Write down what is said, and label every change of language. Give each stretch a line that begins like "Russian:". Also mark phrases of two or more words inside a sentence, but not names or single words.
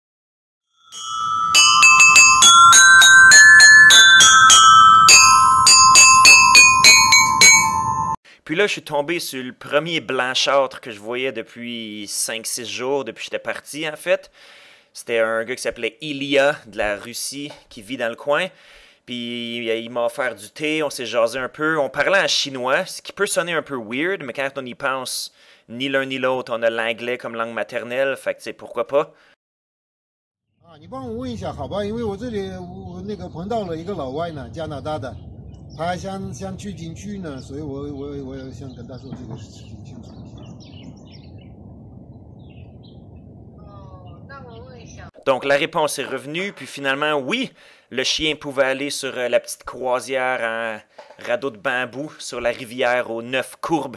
French: Puis là, je suis tombé sur le premier blanchâtre que je voyais depuis 5-6 jours, depuis que j'étais parti, en fait. C'était un gars qui s'appelait Ilya, de la Russie, qui vit dans le coin. Puis il m'a offert du thé, on s'est jasé un peu. On parlait en chinois, ce qui peut sonner un peu weird, mais quand on y pense, ni l'un ni l'autre, on a l'anglais comme langue maternelle, fait que tu sais, pourquoi pas.
Chinese: 啊，你帮我问一下好吧？因为我这里我那个碰到了一个老外呢，加拿大的，他还想去景区呢，所以我也想跟他说这个事情清楚一下。哦，那我问一下。
French: Donc la réponse est revenue, puis finalement, oui, le chien pouvait aller sur la petite croisière en radeau de bambou sur la rivière aux 9 courbes.